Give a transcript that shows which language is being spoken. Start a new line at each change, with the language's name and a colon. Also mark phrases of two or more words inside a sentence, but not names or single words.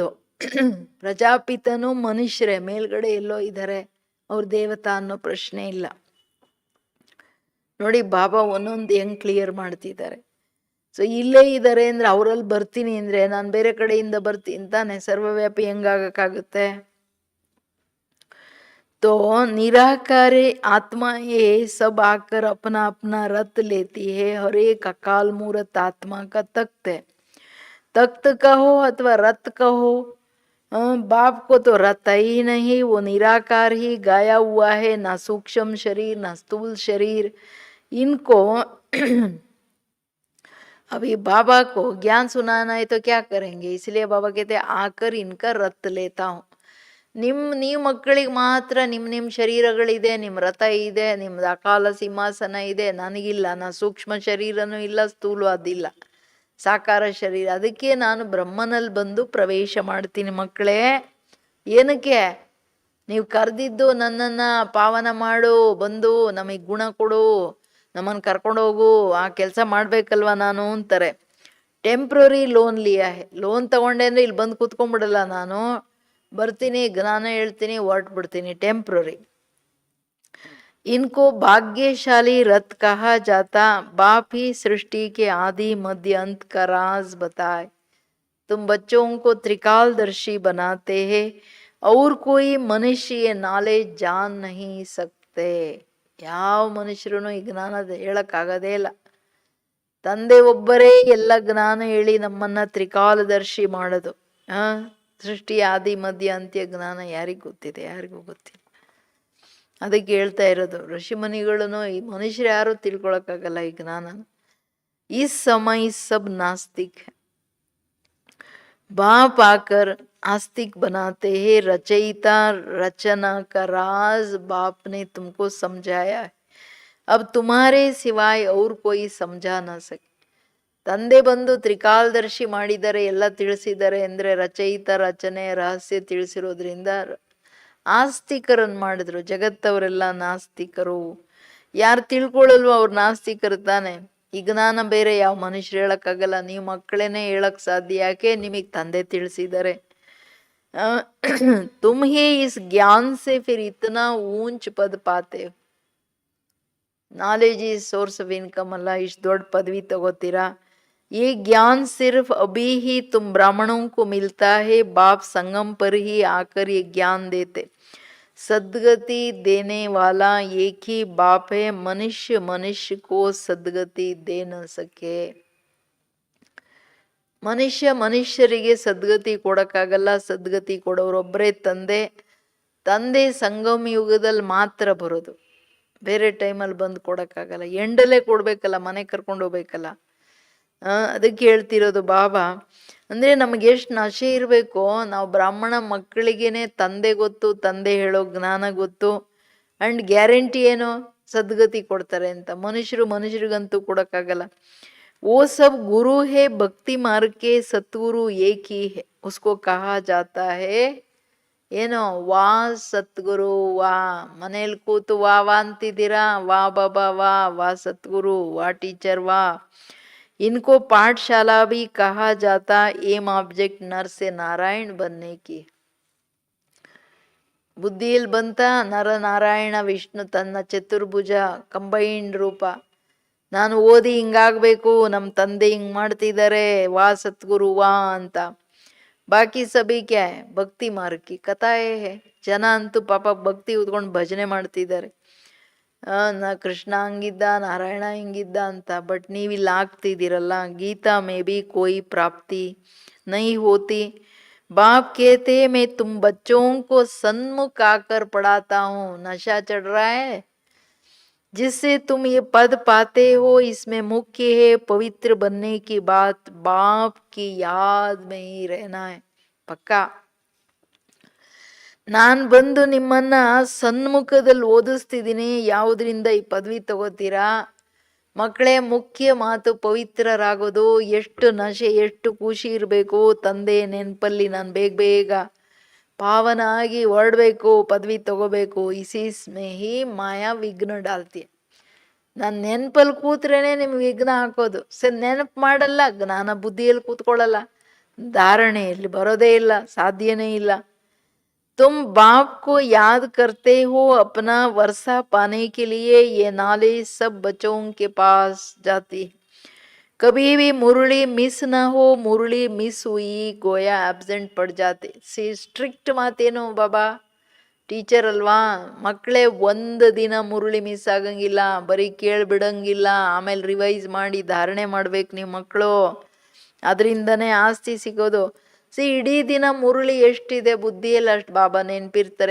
Kannada: ಪ್ರಜಾಪಿತನೂ ಮನುಷ್ಯರೇ, ಮೇಲ್ಗಡೆ ಎಲ್ಲೋ ಇದ್ದಾರೆ. ಅವ್ರ ದೇವತಾ ಅನ್ನೋ ಪ್ರಶ್ನೆ ಇಲ್ಲ. ನೋಡಿ ಬಾಬಾ ಒಂದೊಂದು ಹೆಂಗ್ ಕ್ಲಿಯರ್ ಮಾಡ್ತಿದ್ದಾರೆ. ಸೊ ಇಲ್ಲೇ ಇದ್ದಾರೆ ಅಂದ್ರೆ, ಅವರಲ್ಲಿ ಬರ್ತೀನಿ ಅಂದ್ರೆ ನಾನು ಬೇರೆ ಕಡೆಯಿಂದ ಬರ್ತೀನಿ ತಾನೆ. ಸರ್ವವ್ಯಾಪಿ ಹೆಂಗಾಗಕ್ಕಾಗುತ್ತೆ?
Hindi: तो निराकारी आत्मा ये सब आकर अपना अपना रथ लेती है. हर एक अकाल मूर्त आत्मा का तख्त है. तख्त कहो अथवा रथ कहो, बाप को तो रथ ही नहीं, वो निराकार ही गाया हुआ है. ना सूक्ष्म शरीर, ना स्थूल शरीर. इनको अभी बाबा को ज्ञान सुनाना है तो क्या करेंगे? इसलिए बाबा कहते हैं आकर इनका रथ लेता हूँ.
Kannada: ನೀವು ಮಕ್ಕಳಿಗೆ ಮಾತ್ರ ನಿಮ್ಮ ಶರೀರಗಳಿದೆ, ನಿಮ್ಮ ರಥ ಇದೆ, ನಿಮ್ದು ಅಕಾಲ ಸಿಂಹಾಸನ ಇದೆ. ನನಗಿಲ್ಲ, ನಾ ಸೂಕ್ಷ್ಮ ಶರೀರನೂ ಇಲ್ಲ, ಸ್ಥೂಲ ಅದಿಲ್ಲ, ಸಾಕಾರ ಶರೀರ. ಅದಕ್ಕೆ ನಾನು ಬ್ರಹ್ಮನಲ್ಲಿ ಬಂದು ಪ್ರವೇಶ ಮಾಡ್ತೀನಿ ಮಕ್ಕಳೇ. ಏನಕ್ಕೆ? ನೀವು ಕರೆದಿದ್ದು ನನ್ನನ್ನು ಪಾವನ ಮಾಡು, ಬಂದು ನಮಗೆ ಗುಣ ಕೊಡು, ನಮ್ಮನ್ನು ಕರ್ಕೊಂಡೋಗು, ಆ ಕೆಲಸ ಮಾಡಬೇಕಲ್ವ ನಾನು ಅಂತಾರೆ. ಟೆಂಪ್ರರಿ ಲೋನ್ ತಗೊಂಡೆ ಅಂದರೆ ಇಲ್ಲಿ ಬಂದು ಕೂತ್ಕೊಂಡ್ಬಿಡಲ್ಲ ನಾನು, ಬರ್ತೀನಿ, ಜ್ಞಾನ ಹೇಳ್ತೀನಿ, ಹೊರಟ್ಬಿಡ್ತೀನಿ. ಟೆಂಪ್ರರಿ.
Hindi: इनको भाग्यशाली रथ कहा जाता, बाप ही सृष्टि के आदि मध्य अंत का राज बताए. तुम बच्चों को त्रिकालदर्शी बनाते हैं और कोई मनुष्य ये नॉलेज जान नहीं सकते.
Kannada: ಯಾವ ಮನುಷ್ಯರು ಈ ಜ್ಞಾನ ಹೇಳಕ್ಕಾಗದೇ ಇಲ್ಲ. ತಂದೆ ಒಬ್ಬರೇ ಎಲ್ಲ ಜ್ಞಾನ ಹೇಳಿ ನಮ್ಮನ್ನ ತ್ರಿಕಾಲದರ್ಶಿ ಮಾಡೋದು. ಸೃಷ್ಟಿ ಆದಿ ಮಧ್ಯ ಅಂತ್ಯ ಜ್ಞಾನ ಯಾರಿಗೂ ಗೊತ್ತಿದೆ? ಯಾರಿಗೂ ಗೊತ್ತಿಲ್ಲ. ಅದಕ್ಕೆ ಹೇಳ್ತಾ ಇರೋದು, ಋಷಿಮುನಿಗಳನ್ನು ಈ ಮನುಷ್ಯರು ಯಾರು ತಿಳ್ಕೊಳಕ್ಕಾಗಲ್ಲ ಈ ಜ್ಞಾನ.
Hindi: ई समय सब नास्तिक बाप आकर आस्तिक बनाते हैं. रचयिता रचना का राज बाप ने तुमको समझाया है. अब तुम्हारे सिवाय और कोई समझा न सके.
Kannada: ತಂದೆ ಬಂದು ತ್ರಿಕಾಲದರ್ಶಿ ಮಾಡಿದ್ದಾರೆ, ಎಲ್ಲ ತಿಳಿಸಿದ್ದಾರೆ ಅಂದರೆ ರಚಯಿತ ರಚನೆ ರಹಸ್ಯ ತಿಳಿಸಿರೋದ್ರಿಂದ ಆಸ್ತಿಕರನ್ನು ಮಾಡಿದ್ರು. ಜಗತ್ತವರೆಲ್ಲ ನಾಸ್ತಿಕರು. ಯಾರು ತಿಳ್ಕೊಳ್ಳಲ್ವೋ ಅವ್ರು ನಾಸ್ತಿಕರು ತಾನೆ. ಈ ಜ್ಞಾನ ಬೇರೆ ಯಾವ ಮನುಷ್ಯರು ಹೇಳಕ್ಕಾಗಲ್ಲ, ನೀವು ಮಕ್ಕಳೇನೆ ಹೇಳಕ್ ಸಾಧ್ಯ. ಯಾಕೆ? ನಿಮಗೆ ತಂದೆ ತಿಳಿಸಿದ್ದಾರೆ.
Hindi: तुम ही इस ज्ञान से फिर इतना ऊँच पद पाते.
English: knowledge is source of income
Kannada: ಅಲ್ಲ, ಇಷ್ಟು ದೊಡ್ಡ ಪದವಿ ತಗೋತೀರಾ.
Hindi: ये ज्ञान सिर्फ अभी ही तुम ब्राह्मणों को मिलता है. बाप संगम पर ही आकर ये ज्ञान देते. सद्गति देने वाला एक ही बाप है. मनुष्य मनुष्य को सद्गति दे न सके.
Kannada: ಮನುಷ್ಯರಿಗೆ ಸದ್ಗತಿ ಕೊಡಕ್ಕಾಗಲ್ಲ. ಸದ್ಗತಿ ಕೊಡೋರೊಬ್ಬರೇ ತಂದೆ. ತಂದೆ ಸಂಗಮ ಯುಗದಲ್ಲಿ ಮಾತ್ರ ಬರೋದು, ಬೇರೆ ಟೈಮಲ್ಲಿ ಬಂದು ಕೊಡಕ್ಕಾಗಲ್ಲ. ಎಂಡಲ್ಲೇ ಕೊಡ್ಬೇಕಲ್ಲ, ಮನೆ ಕರ್ಕೊಂಡು ಹೋಗ್ಬೇಕಲ್ಲ. ಅದಕ್ಕೆ ಹೇಳ್ತಿರೋದು ಬಾಬಾ ಅಂದರೆ ನಮಗೆ ಎಷ್ಟು ನಶೆ ಇರಬೇಕು. ನಾವು ಬ್ರಾಹ್ಮಣ ಮಕ್ಕಳಿಗೇನೆ ತಂದೆ ಗೊತ್ತು, ತಂದೆ ಹೇಳೋ ಜ್ಞಾನ ಗೊತ್ತು.
English: and guarantee
Kannada: ಏನು? ಸದ್ಗತಿ ಕೊಡ್ತಾರೆ ಅಂತ. ಮನುಷ್ಯರಿಗಂತೂ ಕೊಡೋಕ್ಕಾಗಲ್ಲ.
Hindi: वो सब गुरु है. भक्ति मार्ग के सतगुरु एक ही है. उसको कहा जाता है
Kannada: ಏನೋ ವಾ ಸದ್ಗುರು. ವಾ ಮನೇಲಿ ಕೂತು ವಾ ಅಂತಿದ್ದೀರಾ, ವಾ ಬಾಬಾ, ವಾ ಸದ್ಗುರು, ವಾ ಟೀಚರ್, ವಾ.
Hindi: इनको पाठशाला भी कहा जाता.
English: aim object
Hindi: नर से नारायण बनने की.
Kannada: ಬುದ್ಧಿಯಲ್ಲಿ ಬಂತ ನರ ನಾರಾಯಣ ವಿಷ್ಣು ತನ್ನ ಚತುರ್ಭುಜ ಕಂಬೈಂಡ್ ರೂಪ. ನಾನು ಓದಿ ಹಿಂಗಾಗಬೇಕು, ನಮ್ಮ ತಂದೆ ಹಿಂಗೆ ಮಾಡ್ತಿದ್ದಾರೆ, ವಾ ಸದ್ಗುರು ವಾ ಅಂತ.
Hindi: बाकी सभी क्या है? भक्ति मार्ग की कथाये है.
Kannada: ಜನ ಅಂತೂ ಪಾಪ ಭಕ್ತಿ ಉದ್ಕೊಂಡು ಭಜನೆ ಮಾಡ್ತಿದ್ದಾರೆ. ನಾ ಕೃಷ್ಣ ಹಂಗಿದ್ದ, ನಾರಾಯಣ ಹಿಂಗಿದ್ದ ಅಂತ. ಬಟ್ ನೀವಿಲ್ಲಿ ಆಗ್ತಿದ್ದೀರಲ್ಲ.
Hindi: गीता में भी कोई प्राप्ति नहीं होती. बाप कहते मैं तुम बच्चों को सन्मुख आकर पढ़ाता हूँ. नशा चढ़ रहा है जिससे तुम ये पद पाते हो. इसमें मुख्य है पवित्र बनने की बात. बाप की याद में ही रहना है. पक्का
Kannada: ನಾನು ಬಂದು ನಿಮ್ಮನ್ನ ಸನ್ಮುಖದಲ್ಲಿ ಓದಿಸ್ತಿದ್ದೀನಿ. ಯಾವುದರಿಂದ ಈ ಪದವಿ ತಗೋತೀರಾ ಮಕ್ಕಳೇ? ಮುಖ್ಯ ಮಾತು ಪವಿತ್ರರಾಗೋದು. ಎಷ್ಟು ನಶೆ, ಎಷ್ಟು ಖುಷಿ ಇರಬೇಕು. ತಂದೆ ನೆನಪಲ್ಲಿ ನಾನು ಬೇಗ ಪಾವನ ಆಗಿ ಹೊರಡಬೇಕು, ಪದವಿ ತಗೋಬೇಕು.
Hindi: इसमें ही माया विघ्न डालती.
Kannada: ನಾನು ನೆನಪಲ್ಲಿ ಕೂತ್ರೇನೆ ನಿಮ್ಗೆ ವಿಘ್ನ ಹಾಕೋದು. ನೆನಪು ಮಾಡಲ್ಲ, ಜ್ಞಾನ ಬುದ್ಧಿಯಲ್ಲಿ ಕೂತ್ಕೊಳ್ಳಲ್ಲ, ಧಾರಣೆಯಲ್ಲಿ ಬರೋದೇ ಇಲ್ಲ, ಸಾಧ್ಯನೇ ಇಲ್ಲ.
Hindi: तुम बाप को याद करते हो अपना वर्षा पाने के लिए. ये नॉलेज सब बच्चों के पास जाती है. कभी भी मुरली मिस ना हो. मुरली मिस हुई गोया एब्सेंट पड़ जाते.
Kannada: ಸ್ಟ್ರಿಕ್ಟ್ ಮಾತೇನು ಬಾಬಾ? ಟೀಚರ್ ಅಲ್ವಾ? ಮಕ್ಕಳೇ ಒಂದು ದಿನ ಮುರುಳಿ ಮಿಸ್ ಆಗಂಗಿಲ್ಲ, ಬರೀ ಕೇಳ್ಬಿಡಂಗಿಲ್ಲ. ಆಮೇಲೆ ರಿವೈಸ್ ಮಾಡಿ ಧಾರಣೆ ಮಾಡ್ಬೇಕು ನೀವು ಮಕ್ಕಳು. ಅದರಿಂದನೇ ಆಸ್ತಿ ಸಿಗೋದು. ಇಡೀ ದಿನ ಮುರುಳಿ ಎಷ್ಟಿದೆ ಬುದ್ಧಿಯಲ್ಲಿ ಅಷ್ಟು ಬಾಬಾ ನೆನಪಿರ್ತಾರೆ.